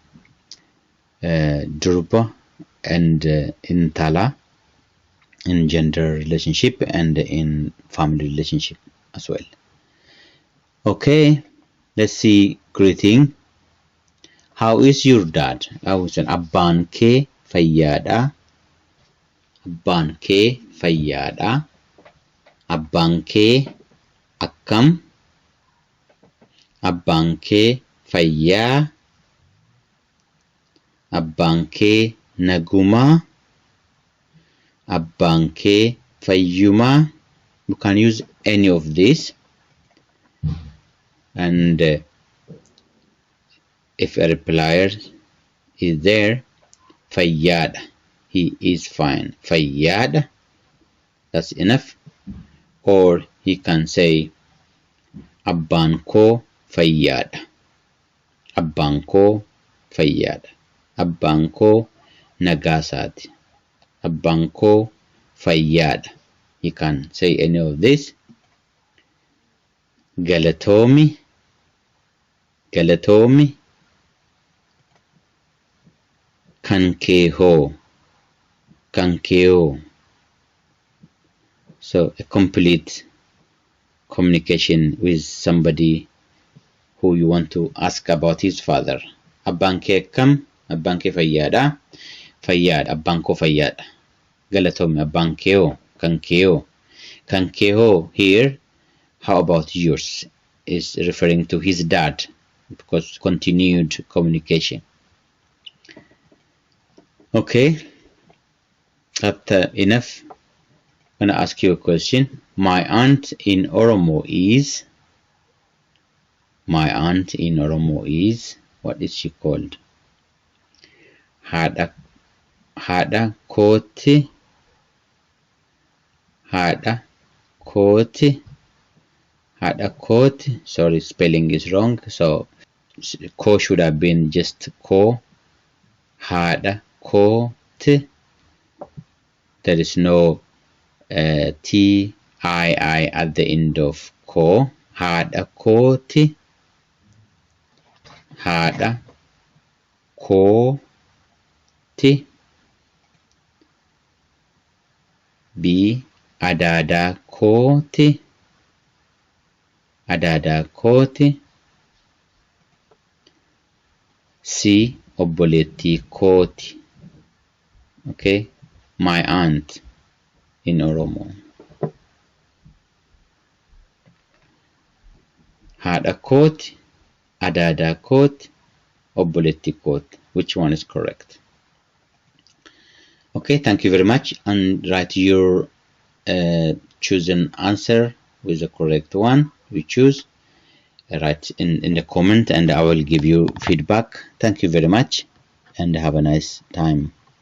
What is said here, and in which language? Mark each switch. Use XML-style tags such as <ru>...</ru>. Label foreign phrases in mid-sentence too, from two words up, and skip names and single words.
<en>Durba and intala in gender relationship and in family relationship as well. Okay, let's see greeting. How is your dad?</en> <om>Abbaan kee fayyaadha. Abbaan kee fayyaadha. Abbaan kee akkam. Abbaan kee fayyaa. Abbaan kee naguma. Abbaan kee fayyuma.</om> <en>You can use any of these. And if a replier is there, fayyad, he is fine. Fayyad, that's enough. Or he can say</en> <om>abbaan koo fayyad. Abbaan koo fayyad. Abbaan koo nagaasaati. Abbaan koo fayyad.</om> <en>He can say any of this.</en> <om>Galatoomi. Galatoomi. Kan kee hoo. Kan kee hoo.</om> <en>So a complete communication with somebody who you want to ask about his father.</en> <om>Abbaan kee akkam. Abbaan kee fayyaadha. Fayyad. Abbaan koo fayyaadha. Galatoomi. Abbaan kee hoo. Kan kee hoo. Kan kee hoo</om> <en>here. How about yours? Is referring to his dad because continued communication. Okay, that's enough. I'm gonna ask you a question. My aunt in Oromo is. My aunt in Oromo is. What is she called?</en> <om>Hada koti. Hada koti. Hada koti.</om> <en>Sorry, spelling is wrong. So ko should have been just ko.</en> <om>Hada koti.</om> <en>There is no T I at the end of ko.</en> <om>Hada koti. Hada koti. B adada koti. Adada koti. C obboleettii kooti.</om> <en>Okay, my aunt in Oromo.</en> <om>Haadha kooti, adaadaa kooti, obboleettii kooti.</om> <en>Which one is correct? Okay, thank you very much. And write your chosen answer with the correct one we choose. Write in the comment and I will give you feedback. Thank you very much and have a nice time.</en>